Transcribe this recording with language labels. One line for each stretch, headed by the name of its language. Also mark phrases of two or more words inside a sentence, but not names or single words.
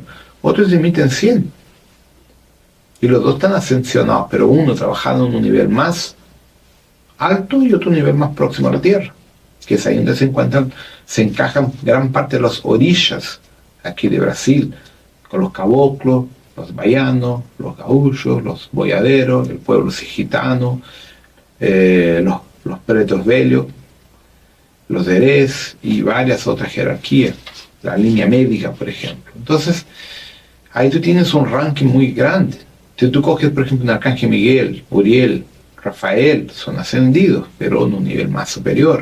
Spanish: Otros emiten 100. Y los dos están ascensionados, pero uno trabajando en un nivel más alto y otro nivel más próximo a la Tierra, que es ahí donde se encajan gran parte de los orillas aquí de Brasil, con los caboclos, los baianos, los gaúchos, los boyaderos, el pueblo gitano, los pretos bellos, los derez y varias otras jerarquías, la línea médica, por ejemplo. Entonces, ahí tú tienes un ranking muy grande. Si tú coges, por ejemplo, un Arcángel Miguel, Uriel, Rafael, son ascendidos, pero en un nivel más superior.